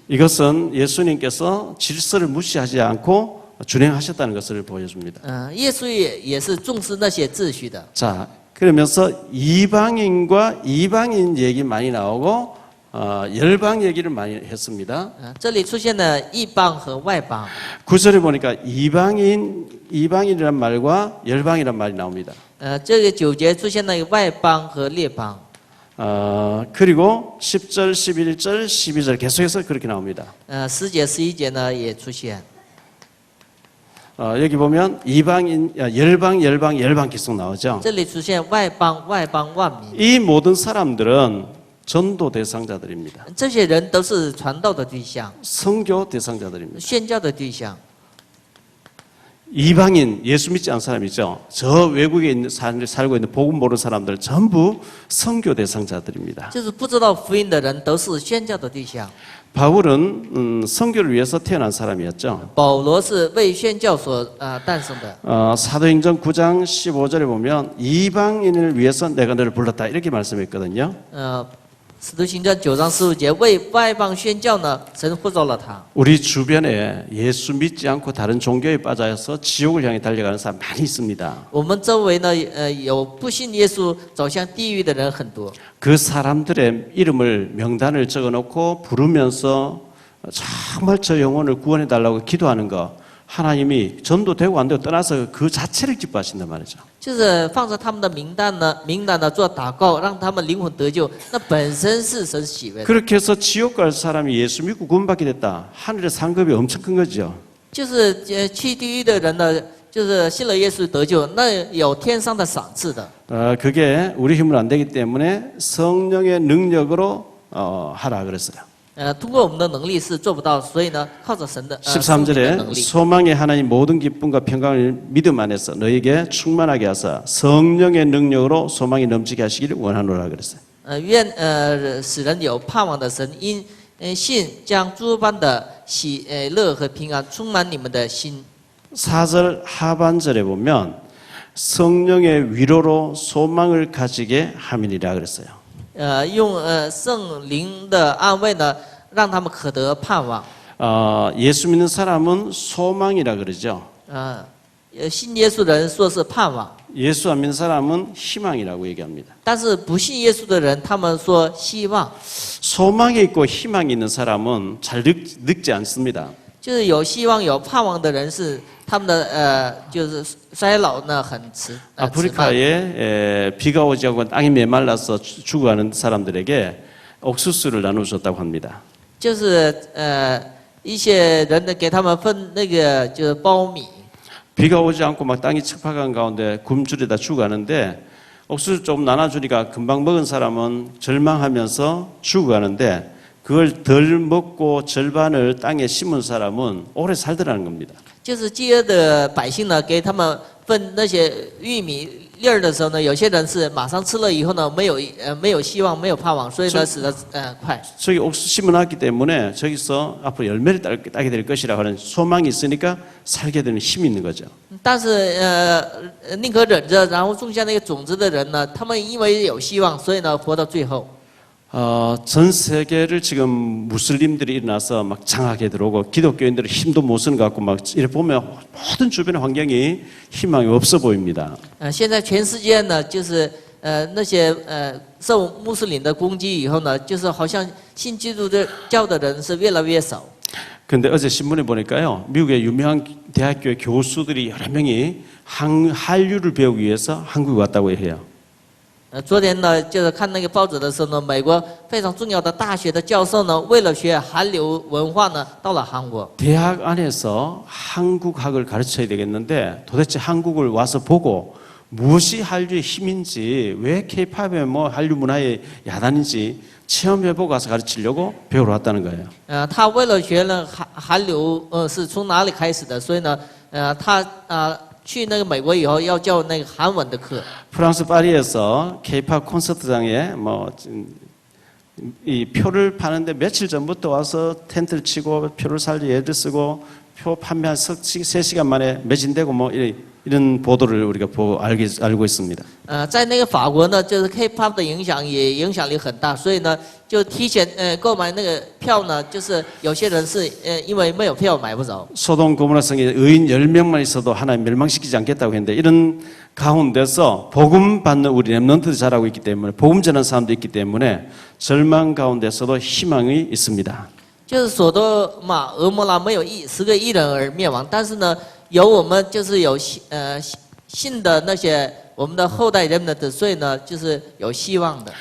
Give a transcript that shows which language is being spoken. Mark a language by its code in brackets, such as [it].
[ko] 이것은 예수님께서 질서를 무시하지 않고 준행하셨다는 것을 보여줍니다. [zh] 耶稣也是重视那些秩序的。 [ko] 자, 그러면서 이방인과 이방인 얘기 많이 나오고 열방 얘기를 많이 했습니다. [zh] 这里出现了异邦和外邦。 [ko] 구절에 보니까 이방인이란 말과 열방이란 말이 나옵니다. [zh] 这个9节出现了外邦和列邦。 [ko] 그리고 10절, 11절, 12절 계속해서 그렇게 나옵니다. [zh] 10节、11节呢也出现。 [ko] 여기 보면 이방인, 열방 계속 나오죠. [zh] 这里出现外邦、外邦万民， [ko] 이 모든 사람들은 전도 대상자들입니다. [zh] 这些人都是传道的对象， [ko] 선교 대상자들입니다. [zh] 宣教的对象。 [ko] 이방인, 예수 믿지 않은 사람이죠. 저 외국에 살고 있는 복음 모르는 사람들 전부 선교 대상자들입니다. [zh] 就是不知道福音的人都是宣教的对象。 [ko] 바울은 선교를 위해서 태어난 사람이었죠. [zh] 保罗是为宣教所诞生的。 [ko] 사도행전 9장 15절에 보면 이방인을 위해서 내가 너를 불렀다 이렇게 말씀했거든요. [zh] 使徒行传9章15节，为外邦宣教呢，神呼召了他。 [ko] 우리 주변에 예수 믿지 않고 다른 종교에 빠져서 지옥을 향해 달려가는 사람 많이 있습니다. [zh] 我们周围呢，有不信耶稣走向地狱的人很多。 [ko] 그 사람들의 이름을 명단을 적어놓고 부르면서 정말 저 영혼을 구원해 달라고 기도하는 거 하나님이 전도되고 안 되고 떠나서 그 자체를 기뻐하신단 말이죠. [zh] 就是放着他们的名单呢做祷告，让他们灵魂得救，那本身是神喜悦的。 [ko] 그렇게 해서 지옥 갈 사람이 예수 믿고 구원받게 됐다. 하늘의 상급이 엄청 큰 거죠. [zh] 就是去地狱的人呢，就是信了耶稣得救，那有天上的赏赐的。 [ko] 그게 우리 힘으로 안 되기 때문에 성령의 능력으로 하라 그랬어요. [zh] 通过我们的能力是做不到，所以呢，靠着神的圣灵的 [ko] 13절에 [zh] 能力。 [ko] 소망의 하나님 모든 기쁨과 평강을 믿음 안에서 너에게 충만하게 하사 성령의 능력으로 소망이 넘치게 하시기를 원하노라 그랬어요. [zh] 愿使人有盼望的神因信将诸般的喜乐和平安充满你们的心。 [ko] 4절 하반절에 보면 성령의 위로로 소망을 가지게 함이니라 그랬어요. [zh] 用圣灵的安慰呢，让他们可得盼望。 [ko] 예수 믿는 사람은 소망이라 그러죠. [zh] 信耶稣的人说是盼望， [ko] 예수 안 믿는 사람은 희망이라고 얘기합니다. [zh] 但是不信耶稣的人，他们说希望。 [ko] 소망이 있고 희망이 있는 사람은 잘 늙지 않습니다. [zh] 就是有希望、有盼望的人是他们的就是衰老呢很迟。 [ko] 아프리카에 비가 오지 않고 땅이 메말라서 죽어가는 사람들에게 옥수수를 나누셨다고 합니다. [zh] 就是一些人呢给他们分那个就是苞米。 [ko] 비가 오지 않고 막 땅이 척박한 가운데 굶주리다 죽어가는데 옥수수 좀 나눠주니까 금방 먹은 사람은 절망하면서 죽어가는데 그걸 덜 먹고 절반을 땅에 심은 사람은 오래 살더라는 겁니다. [zh] 就是饥饿的百姓呢，给他们分那些玉米粒儿的时候呢，有些人是马上吃了以后呢，没有希望，没有盼望，所以呢死得快。 [ko] 저기 옥수수 심어놨기 때문에 저기서 앞으로 열매를 따게 될 것이라고 하는 소망이 있으니까 살게 되는 힘이 있는 거죠. [zh] 但是宁可忍着，然后种下那个种子的人呢，他们因为有希望，所以呢活到最后。 [ko] 전 세계를 지금 무슬림들이 일어나서 막 장악해 들어오고 기독교인들은 힘도 못 쓰는 것 같고 막 이렇게 보면 모든 주변의 환경이 희망이 없어 보입니다. [zh] 现在全世界呢，就是那些受穆斯林的攻击以后呢，就是好像信基督教的人是越来越少。 [ko] 근데 어제 신문에 보니까요, 미국의 유명한 대학교의 교수들이 여러 명이 한류를 배우기 위해서 한국에 왔다고 해요. [zh] 昨天呢，就是看那个报纸的时候呢，美国非常重要的大学的教授呢，为了学韩流文化呢，到了韩国。 [ko] 대학 안에서 한국학을 가르쳐야 되겠는데 도대체 한국을 와서 보고 무엇이 한류의 힘인지, 왜 K-팝의 뭐 한류 문화의 야단인지 체험해보고 가서 가르치려고 배우러 왔다는 거예요. [zh] 他为了学呢韩流是从哪里开始的，所以呢他去那个美国以后要教那个韩文的课。 [ko] 프랑스 파리에서 K-팝 콘서트장에 이 표를 파는데 며칠 전부터 와서 텐트를 치고 표를 살리 애들 쓰고 표 판매한 3시간 만에 매진되고 뭐 이런 보도를 우리가 알고 있습니다. [zh] 在那个法国呢，就是 K-pop 的影响力很大，所以呢就提前购买那个票呢，就是有些人是因为没有票买不着。 [ko] 소돔 고모라 성에 의인 10명만 있어도 하나님 멸망시키지 않겠다고 했는데 이런 가운데서 복음 받는 우리 렘넌트도 자라고 있기 때문에 복음 전하는 사람도 있기 때문에 절망 가운데서도 희망이 있습니다. [zh] 就是所多玛俄摩拉没有10个义人而灭亡，但是呢，有我们就是有信的那些我们的后代人们的，所以呢，就是有希望的。